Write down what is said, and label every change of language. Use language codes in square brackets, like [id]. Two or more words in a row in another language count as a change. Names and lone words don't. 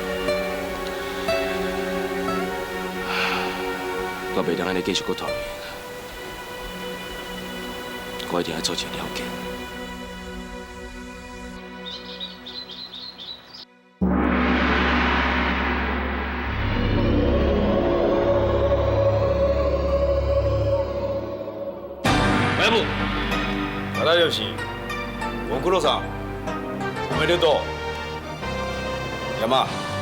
[nan] 我袂当安尼继续搁拖累，我一定要做一个了解。那就是 [ja] ご苦労さん、おめでとう。山、